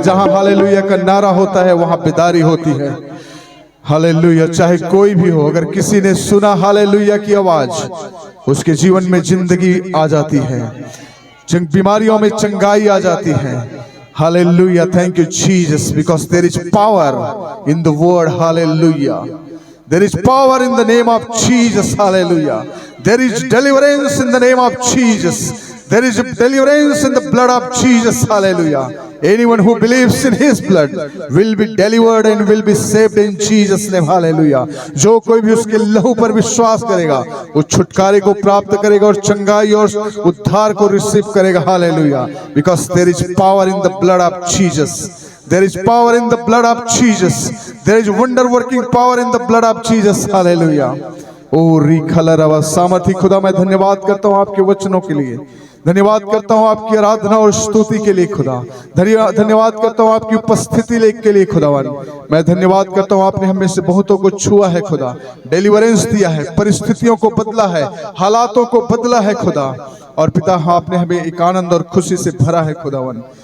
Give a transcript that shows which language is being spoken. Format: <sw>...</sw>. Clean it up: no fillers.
<hi>जहाँ हालेलुया का नारा होता है वहाँ बेदारी होती है। हालेलुया, चाहे कोई भी हो, अगर किसी ने सुना हालेलुया की आवाज, उसके जीवन में जिंदगी आ जाती है, बीमारियों में चंगाई आ जाती है।</hi> <en>Hallelujah, thank you Jesus, because there is power in the word hallelujah. There is power in the name of Jesus, hallelujah. There is deliverance in the name of Jesus. There is deliverance in the blood of Jesus, hallelujah. Anyone who believes in His blood will be delivered and will be saved in Jesus' name, hallelujah.</en> <hi>जो कोई भी उसके लहू पर विश्वास करेगा वो छुटकारे को प्राप्त करेगा और चंगाई और उद्धार को रिसीव करेगा, hallelujah. Because there is power in the blood of Jesus. There is power in the blood of Jesus. There is wonder working power in the blood of Jesus. Hallelujah. ओ रिखला रवा सामर्थी खुदा, मैं धन्यवाद करता हूँ आपके वचनों के लिए, धन्यवाद करता हूँ आपकी आराधना और स्तुति के लिए खुदा, धन्यवाद करता हूँ आपकी उपस्थिति के लिए खुदावन। मैं धन्यवाद करता हूँ आपने हमें से बहुतों को छुआ है खुदा, डिलीवरेंस दिया है, परिस्थितियों को बदला है, हालातों को बदला है खुदा। और पिता हाँ, आपने हमें एक आनंद और खुशी से भरा है खुदावन।</hi>